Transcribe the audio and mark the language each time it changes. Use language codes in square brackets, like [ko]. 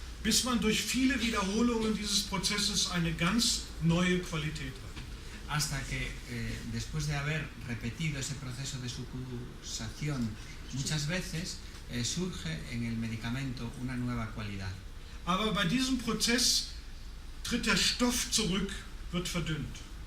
[de] Bis man durch viele Wiederholungen dieses Prozesses eine ganz neue Qualität hat. [es] Hasta que después de haber repetido ese proceso de sucusación muchas veces, surge en el medicamento una nueva cualidad. [de] Aber bei diesem Prozess tritt der Stoff zurück, wird verdünnt.